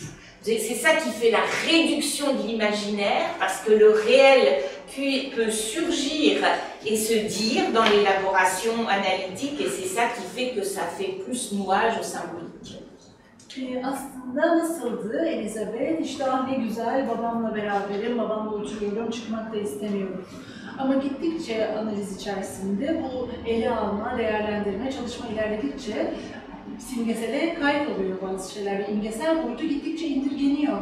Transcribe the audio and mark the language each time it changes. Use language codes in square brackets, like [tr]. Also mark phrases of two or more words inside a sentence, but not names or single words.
[fr] C'est ça qui fait la réduction de l'imaginaire, parce que le réel peut surgir et se dire dans l'élaboration analytique, et c'est ça qui fait que ça fait plus nouage au symbolique. [tr] Aslında nasıldı Elizabeth? İşte ne güzel, babamla beraberim, babamla oturuyorum, çıkmak da istemiyorum. Ama gittikçe analiz içerisinde bu ele alma, değerlendirme, çalışma ilerledikçe simgesele kayıt oluyor bazı şeyler ve imgesel boyutu gittikçe indirgeniyor.